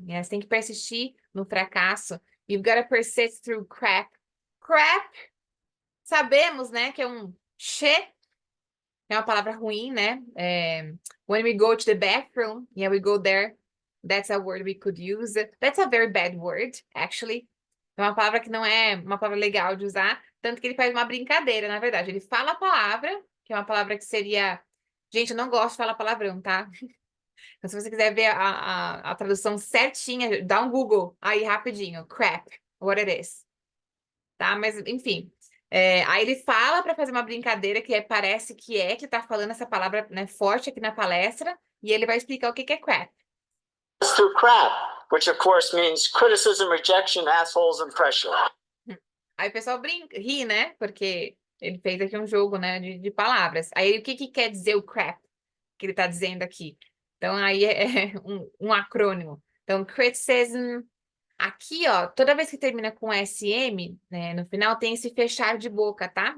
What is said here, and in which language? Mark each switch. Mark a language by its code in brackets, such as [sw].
[pt] Né? Você tem que persistir no fracasso. [en] You've gotta persist through crap. [pt] Crap Sabemos, né, que é um she, é uma palavra ruim, né? [en] When we go to the bathroom, yeah, we go there. That's a word we could use. That's a very bad word, actually. [pt] É uma palavra que não é uma palavra legal de usar, tanto que ele faz uma brincadeira, na verdade. Ele fala a palavra, que é uma palavra que seria... Gente, eu não gosto de falar palavrão, tá? Então, se você quiser ver a tradução certinha, dá um Google aí rapidinho. [en] Crap, what it is. [pt] Tá? Mas, enfim. Aí ele fala para fazer uma brincadeira parece que tá falando essa palavra, né, forte aqui na palestra, e ele vai explicar o que é crap. [en] Through crap, which of course means criticism, rejection, assholes, and pressure. [pt] Aí o pessoal ri, né? Porque ele fez aqui um jogo, né, de palavras. Aí o que quer dizer o crap que ele tá dizendo aqui? Então aí é um acrônimo. Então, criticism. Aqui, ó, toda vez que termina com SM, né, no final tem esse fechar de boca, tá?